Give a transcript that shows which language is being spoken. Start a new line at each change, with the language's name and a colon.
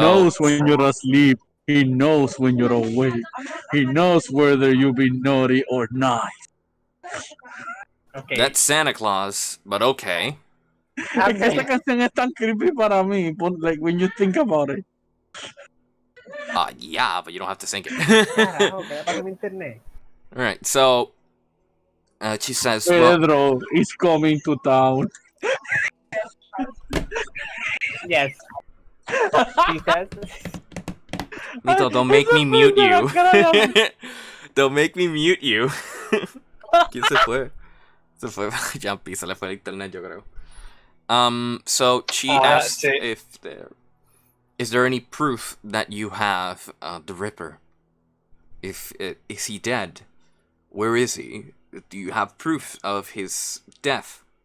English: knows when you're asleep. He knows when you're awake. He knows whether you be naughty or not. okay. That's Santa Claus, but okay.
Spanish: Es que esta canción es tan creepy para mí,
English: like when you think about it. Yeah, but you don't have to sing it.
Spanish: Carajo, ¿qué le pasa a mi internet?
English: Alright, so... she says, well, Pedro is coming to town. Yes. She says. Mito, don't make me mute you. Don't make me mute you.
Spanish: ¿Quién se fue? Se fue Jumpy, se le fue el internet, yo creo.
English: So she asked
Spanish: sí.
English: if is there any proof that you have the Ripper? If is he dead? Where is he? Do you have proof of his death?